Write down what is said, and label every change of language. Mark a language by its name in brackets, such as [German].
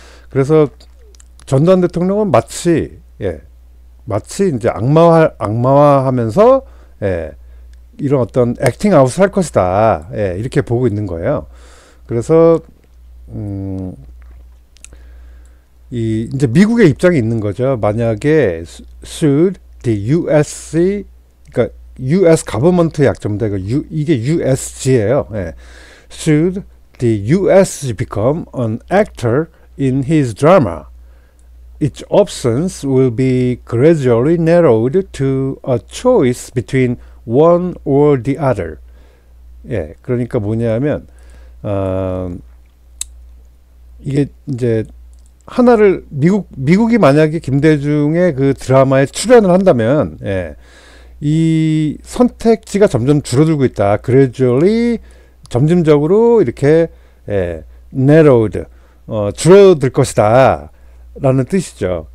[Korean] 그래서 전두환 대통령은 마치 이제 악마화하면서 이런 어떤 액팅 아웃을 할 것이다. 이렇게 보고 있는 거예요. 그래서 이제 미국의 입장이 있는 거죠. 만약에 should the 그러니까 US government의 약자입니다. 이게 USG예요. [English] Should the USG become an actor in his drama, its options will be gradually narrowed to a choice between one or the other. [Korean] 그러니까 뭐냐면 이게 이제 하나를 미국이 만약에 김대중의 드라마에 출연을 한다면 이 선택지가 점점 줄어들고 있다. gradually 점진적으로 이렇게 narrowed 줄어들 것이다 라는 뜻이죠.